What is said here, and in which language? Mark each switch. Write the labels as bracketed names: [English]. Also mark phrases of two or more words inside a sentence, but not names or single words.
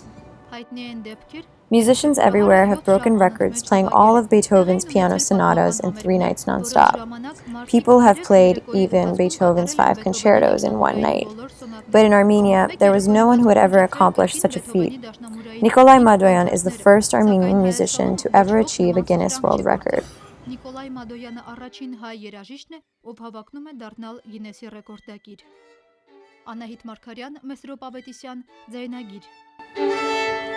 [English] Musicians everywhere have broken records playing all of Beethoven's piano sonatas in 3 nights nonstop. People have played even Beethoven's 5 concertos in one night. But in Armenia, there was no one who had ever accomplished such a feat. Nikolay Madoyan is the first Armenian musician to ever achieve a Guinness World Record. [Armenian] Նիկոլայ Մադոյանը առաջին հայ երաժիշտն է, ով հավակնում է դառնալ Գինեսի ռեկորդակիր։ Անահիտ Մարգարյան, Մեսրոպ Ավետիսյան, Ձայնագիր։